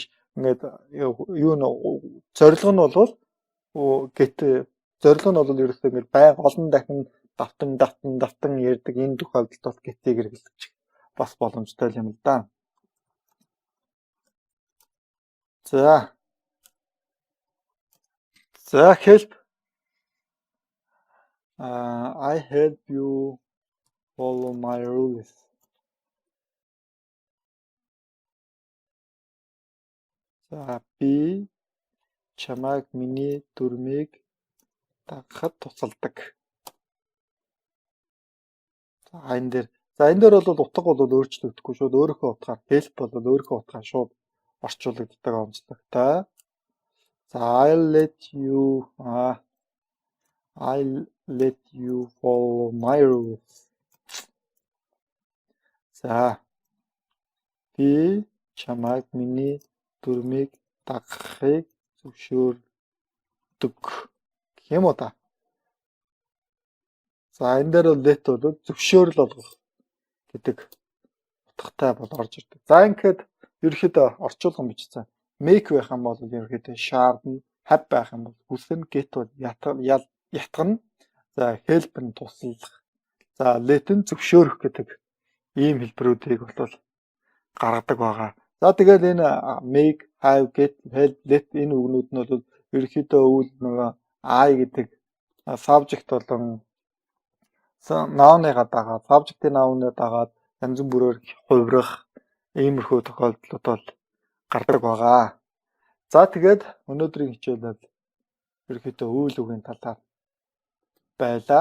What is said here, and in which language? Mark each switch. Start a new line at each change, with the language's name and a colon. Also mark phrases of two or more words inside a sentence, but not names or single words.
Mongolian: Ингээд юу н зорилго нь бол зорилго нь бол ерөөсөө ингээд байн олон дахин давтан ярьдаг энэ тохиолдолд бол гэтийг хэрэглэж бас боломжтой юм л да. За help.
English: I help you follow my rules.
Mongolian: За би чамайг миний дүрмийг дагахад тусалдаг. За энэ дээр бол утга бол өөрчлөгдөхгүй шууд өөрийнхөө утгаар help бол өөрийнхөө утгаар шууд орчуулагддаг онцлогтой.
English: За I'll let you follow my rules.
Mongolian: За би чамайг миний дүрмийг дагахыг зөвшөөрдөг гэх юм уу та. За энэ дээр бол let бол зөвшөөрөл болгох гэдэг утгатай бол орж ирдэг. За ингээд ерөөхдөө орчуулган бичсэн. Make байх юм бол ерөөхдөө sharpen, have байх юм бол хүснэ, get бол ятгана. За help нь туслах. За let нь зөвшөөрөх гэдэг ийм хэлбэрүүдийг бол гаргадаг байгаа. За тэгээд энэ
English: make, have, get, help, let
Mongolian: энэ үгнүүд нь бол ерөөхдөө үйл нөгөө I гэдэг subject болон noun-ыгаа дагаад, subject-ийн noun-ыг дагаад янз бүрээр хувирах иймэрхүү тохиолдлууд бол гардаг байгаа. За тэгээд өнөөдрийн хичээлэл ерөөхдөө ÜЙЛ ҮГ-ийн талаар байлаа.